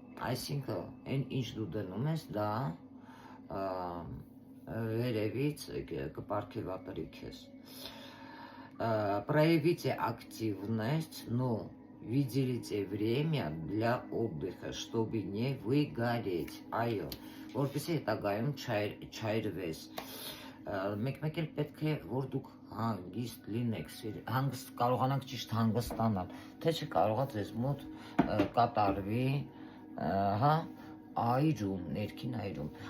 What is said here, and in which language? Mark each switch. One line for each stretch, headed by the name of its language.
Armenian: Այսինքն, այն ինչ դու դնում ես, դա վերևից կպարգևատրի քեզ.
Russian: Проявите активность, но выделите время для отдыха, чтобы не выгореть.
Armenian: Այո, որպեսզի հետագայում չայրվես. Մեկ-մեկ էլ պետք է, որ դուք հանգիստ լինեք, հանգիստ կարողանանք ճիշտ հանգստանալ, թե չկարողա ձեզ մոտ կատարվի, հա, այրում, ներքին այրում.